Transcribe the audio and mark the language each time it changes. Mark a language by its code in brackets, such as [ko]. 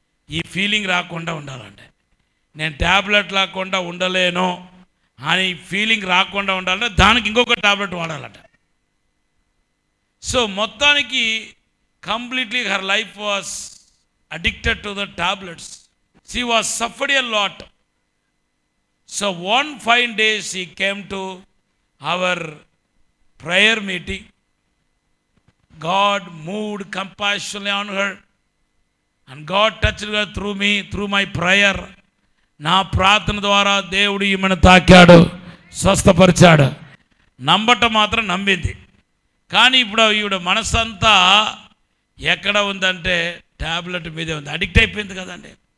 [te] ఈ ఫీలింగ్ రాకుండా ఉండాలంటే, నేను టాబ్లెట్ లేకుండా ఉండలేను అని ఫీలింగ్ రాకుండా ఉండాలంటే దానికి ఇంకొక టాబ్లెట్ వాడాలంట. [en] so [te] మొత్తానికి [en] Completely her life was addicted to the tablets. She was suffered a lot. So one fine day she came to our prayer meeting. God moved compassionately on her and God touched her through me, through my prayer. [te] నా ప్రార్థన ద్వారా దేవుడు ఈమెను తాకాడు, స్వస్థపరిచాడు. నమ్మటం మాత్రం నమ్మింది. కానీ ఇప్పుడు ఈవిడ మనసంతా ఎక్కడ ఉందంటే టాబ్లెట్ మీదే ఉంది. అడిక్ట్ అయిపోయింది కదండి.